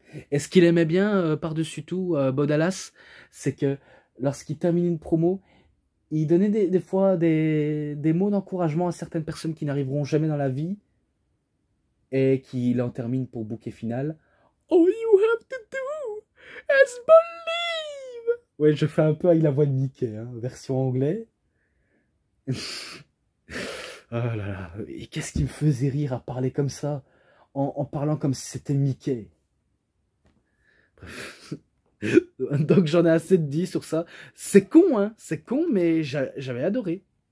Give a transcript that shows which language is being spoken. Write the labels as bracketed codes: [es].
[fr] Et ce qu'il aimait bien, par-dessus tout, Bo Dallas, c'est que lorsqu'il termine une promo, il donnait des fois des mots d'encouragement à certaines personnes qui n'arriveront jamais dans la vie et qu'il en termine pour bouquet final. [en] All you have to do is believe. [fr] Ouais, je fais un peu avec la voix de Mickey, hein, version anglais. Oh là là, et qu'est-ce qui me faisait rire à parler comme ça, en parlant comme si c'était Mickey. Bref. Donc j'en ai assez de dit sur ça. C'est con, hein, c'est con, mais j'avais adoré.